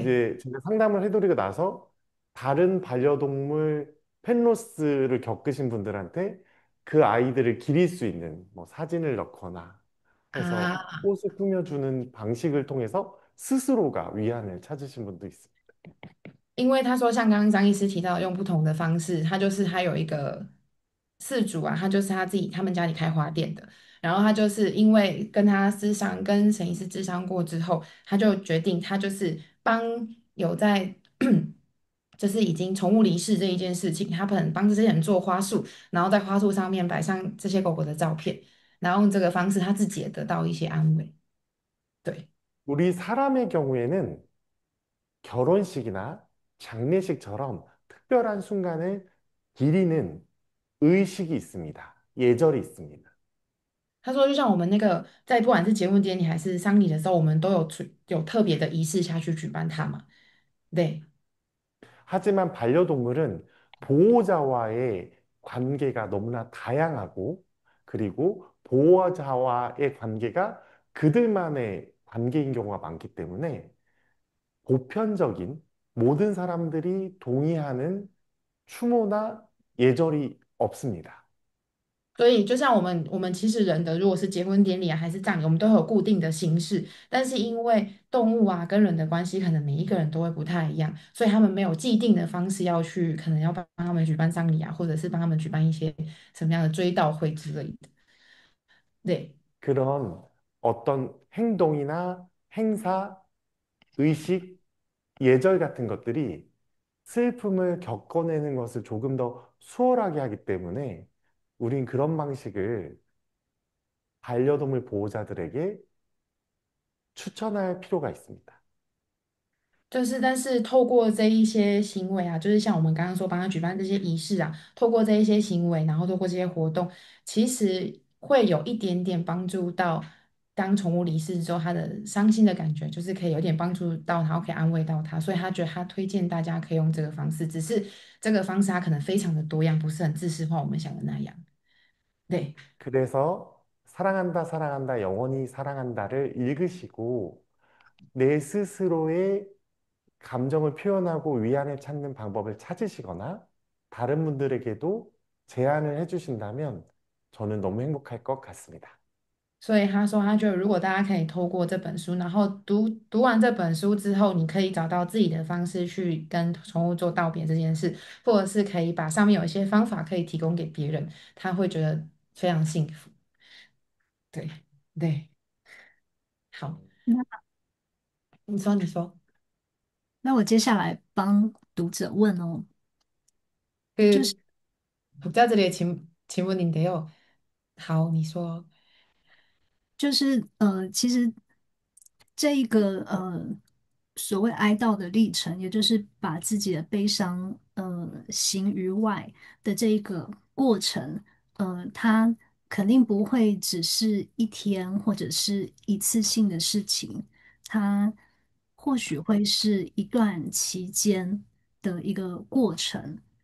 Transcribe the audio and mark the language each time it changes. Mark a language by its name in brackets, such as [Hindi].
[Korean] 이제 제가 상담을 해드리고 나서 다른 반려동물 펫로스를 겪으신 분들한테 그 아이들을 기릴 수 있는 뭐 사진을 넣거나 해서 [Chinese] 啊， [Korean] 꽃을 꾸며주는 방식을 통해서 스스로가 위안을 찾으신 분도 있습니다. [Chinese] 因为他说，像刚刚张医师提到，用不同的方式，他有一个事主啊，他就是他自己他们家里开花店的，然后他就是因为跟沈医师咨商过之后，他就决定他就是帮有在就是已经宠物离世这一件事情，他可能帮这些人做花束，然后在花束上面摆上这些狗狗的照片，然后用这个方式他自己也得到一些安慰。对。 [Korean] 우리 사람의 경우에는 결혼식이나 장례식처럼 특별한 순간을 기리는 의식이 있습니다. 예절이 있습니다. [Chinese] 他说，就像我们那个在不管是结婚典礼还是丧礼的时候，我们都有特别的仪式下去举办它嘛。对， [Korean] 하지만 반려동물은 보호자와의 관계가 너무나 다양하고, 그리고 보호자와의 관계가 그들만의 관계인 경우가 많기 때문에 보편적인 모든 사람들이 동의하는 추모나 예절이 없습니다. [Chinese] 所以就像我们其实人的，如果是结婚典礼啊还是葬礼，我们都会有固定的形式，但是因为动物啊跟人的关系，可能每一个人都会不太一样，所以他们没有既定的方式要去，可能要帮他们举办葬礼啊，或者是帮他们举办一些什么样的追悼会之类的。对。 [Korean] 그런 어떤 행동이나 행사, 의식, 예절 같은 것들이 슬픔을 겪어내는 것을 조금 더 수월하게 하기 때문에 우린 그런 방식을 반려동물 보호자들에게 추천할 필요가 있습니다. [Chinese] 就是，但是透过这一些行为啊，就是像我们刚刚说帮他举办这些仪式啊，透过这一些行为，然后透过这些活动，其实会有一点点帮助到当宠物离世之后，他的伤心的感觉，就是可以有点帮助到他，然后可以安慰到他，所以他觉得他推荐大家可以用这个方式，只是这个方式它可能非常的多样，不是很自私化我们想的那样。对。 [Korean] 그래서 사랑한다, 사랑한다, 영원히 사랑한다를 읽으시고 내 스스로의 감정을 표현하고 위안을 찾는 방법을 찾으시거나 다른 분들에게도 제안을 해주신다면 저는 너무 행복할 것 같습니다. [Chinese] 所以他说，他觉得如果大家可以透过这本书，然后读完这本书之后，你可以找到自己的方式去跟宠物做道别这件事，或者是可以把上面有一些方法可以提供给别人，他会觉得非常幸福。对对，好，那你说，那我接下来帮读者问哦，就是。 [Korean] 그 독자들의 질문인데요. [Chinese] 好，你说。就是其实这一个所谓哀悼的历程，也就是把自己的悲伤行于外的这一个过程，它肯定不会只是一天或者是一次性的事情，它或许会是一段期间的一个过程。